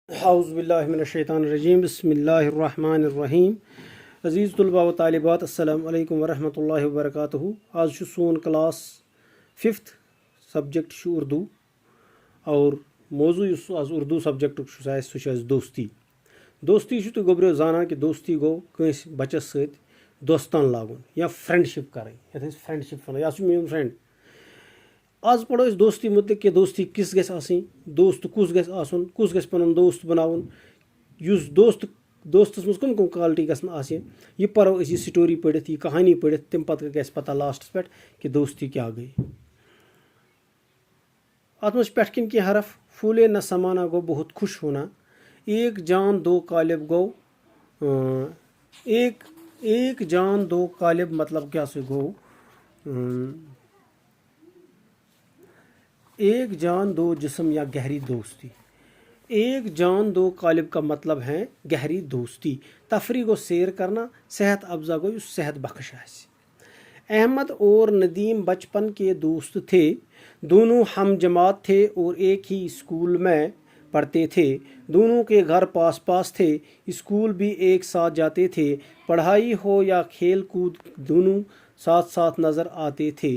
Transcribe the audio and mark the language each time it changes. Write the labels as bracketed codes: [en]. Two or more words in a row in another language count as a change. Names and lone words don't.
[ar] اعوذ باللہ من الشیطان الرجیم بسم اللہ الرحمن الرحیم [ur] عزیز طلباء و طالبات [ar] السلام علیکم ورحمۃ اللہ وبرکاتہ. [ks] آج سون کلاس 5th سبجیکٹ اردو [ur] اور موضوع [ks] آج اردو سبجیکٹ سہ دوستی. دوستی تھی گوبریو زانان کہ دوستی گو کنس بچس ست دوستان لاگن یا فرینڈشپ کریں یتھ فرینڈشپ ونان یہ میون فرینڈ. آج پڑھو اس دوستی متعلق کہ دوستی کس گژھِ آسٕنۍ دوست کس گژھِ آسُن کس گژھِ پنُن دوست بناوُن یُس دوستس منٛز کم کم کالٹی گژھن آسہِ یہ پرو أسۍ یہ سٹوری پٔرِتھ یہ کہانی پٔرِتھ تمہِ پتہٕ گژھِ پتہ لاسٹس پٮ۪ٹھ کہ دوستی کیا گٔے. اتھ منٛز چھِ پٮ۪ٹھ کِنۍ کینٛہہ حرف. [ur] پھولے نہ سمانا گو بہت خوش ہونا, ایک جان دو قالب گو ایک جان دو قالب مطلب کیا سے گو ایک جان دو جسم یا گہری دوستی. ایک جان دو قالب کا مطلب ہے گہری دوستی. تفریح گو سیر کرنا, صحت افزا [ks] گو یس صحت بخش آسہِ. [ur] احمد اور ندیم بچپن کے دوست تھے, دونوں ہم جماعت تھے اور ایک ہی اسکول میں پڑھتے تھے. دونوں کے گھر پاس پاس تھے, اسکول بھی ایک ساتھ جاتے تھے. پڑھائی ہو یا کھیل کود دونوں ساتھ ساتھ نظر آتے تھے.